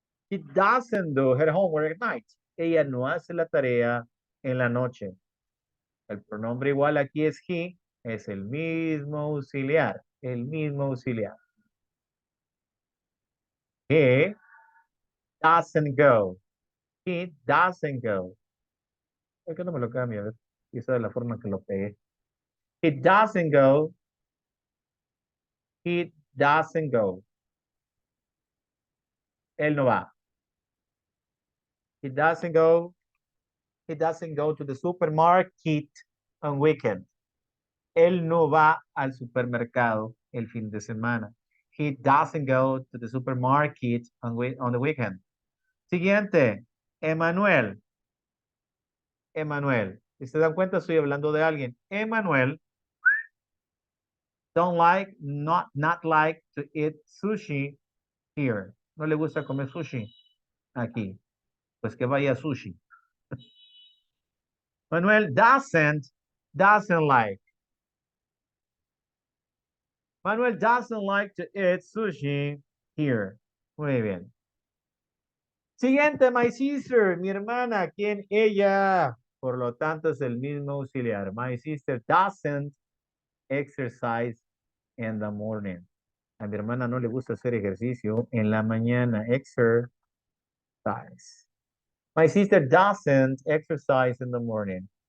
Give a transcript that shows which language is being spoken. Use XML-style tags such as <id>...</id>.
<en>She doesn't do her homework at night.</en> <es>Ella no hace la tarea en la noche. El pronombre igual aquí es he, es el mismo auxiliar, el mismo auxiliar.</es> <en>He doesn't go. He doesn't go.</en> <es>¿Por qué no me lo cambia? A ver, y esa es la forma que lo pegué.</es> <en>He doesn't go. He doesn't go.</en> <es>Él no va.</es> <en>He doesn't go. He doesn't go to the supermarket on weekend.</en> <es>Él no va al supermercado el fin de semana.</es> <en>He doesn't go to the supermarket on the weekend.</en> <es>Siguiente, Emanuel. Emanuel. Si se dan cuenta, estoy hablando de alguien.</es> <en>Emanuel don't like, not like to eat sushi here.</en> <es>No le gusta comer sushi aquí. Pues que vaya a sushi.</es> <en>Manuel doesn't like. Manuel doesn't like to eat sushi here.</en> <es>Muy bien. Siguiente,</es> <en>my sister,</en> <es>mi hermana, ¿quién ella? Por lo tanto, es el mismo auxiliar.</es> <en>My sister doesn't exercise in the morning.</en> <es>A mi hermana no le gusta hacer ejercicio en la mañana.</es> <en>Exercise. My sister doesn't exercise in the morning.</en>